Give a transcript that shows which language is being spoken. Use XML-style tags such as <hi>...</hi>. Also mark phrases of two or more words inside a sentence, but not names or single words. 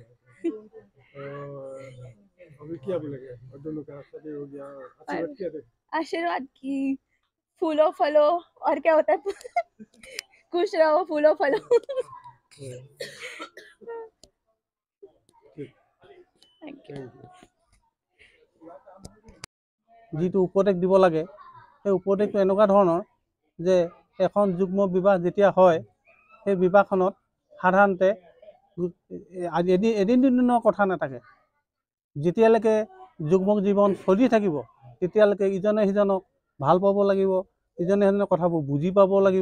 <hi>अभी क्या बोलेंगे? और दोनों का शादी हो गया, आशीर्वाद क्या दे? आशीर्वाद की फूलो फलो और क्या होता है खुश रहो फूलो फलो।</hi> <en>thank you.</en> <as>যিটো উপদেশ দিব লাগে সেই উপদেশটো এনেকুৱা ধৰণৰ যে এখন যুগ্ম বিবাহ যেতিয়া হয় সেই বিবাহখনত সাধাৰণতে এদিন দুদিনৰ কথা নাথাকে। যেতিয়ালৈকে যুগ্ম জীৱন চলি থাকিব তেতিয়ালৈকে ইজনে সিজনক ভাল পাব লাগিব, ইজনে সিজনৰ কথাবোৰ বুজি পাব লাগিব।</as>